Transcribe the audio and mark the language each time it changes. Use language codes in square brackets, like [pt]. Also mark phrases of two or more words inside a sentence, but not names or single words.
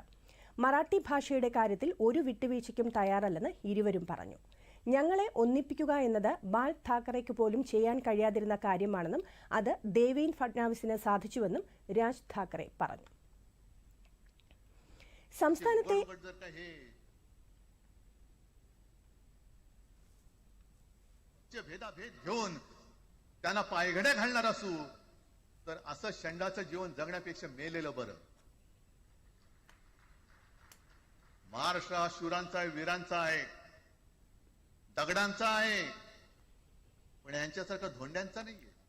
[ml] മറാഠി ഭാഷയുടെ കാര്യത്തിൽ ഒരു വിട്ടുവീഴ്ചയ്ക്കും തയ്യാറല്ലെന്ന് ഇരുവരും പറഞ്ഞു. ഞങ്ങളെ ഒന്നിപ്പിക്കുക എന്നത് ബാൽ താക്കറെയ്ക്ക് പോലും ചെയ്യാൻ കഴിയാതിരുന്ന കാര്യമാണെന്നും അത് ദേവേന്ദ്ര ഫഡ്നാവിസിന് സാധിച്ചുവെന്നും രാജ് താക്കറെ പറഞ്ഞു. സംസ്ഥാനത്തെ [mr] भेदाभेद घेऊन त्यांना पायघड्या घालणार असू तर असं षंडाचं जीवन जगण्यापेक्षा मेलेलं बरं. महाराष्ट्र हा शूरांचा आहे, वीरांचा आहे, दगडांचा आहे, पण यांच्यासारखा धोंड्यांचा नाहीये.